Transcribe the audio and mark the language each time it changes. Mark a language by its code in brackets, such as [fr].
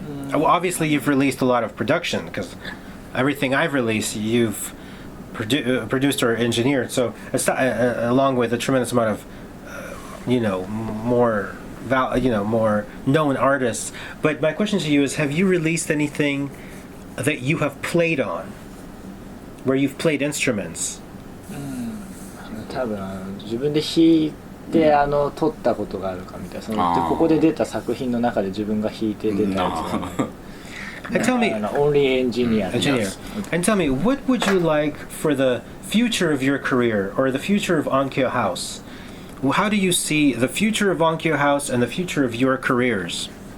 [en] Well, obviously you've released a lot of production, because everything I've released you've produced or engineered, so along with a tremendous amount of more known artists. But my question to you is, have you released anything that you have played on, where you've played instruments? [ja] 多分自分で弾いて撮ったことがあるかみたいな。でここで出た作品の中で自分が弾いて出たやつなんで。 [en] And tell me, only engineer. And tell me, what would you like for the future of your career, or the future of Onkyo House? How do you see the future of Onkyo House and the future of your careers?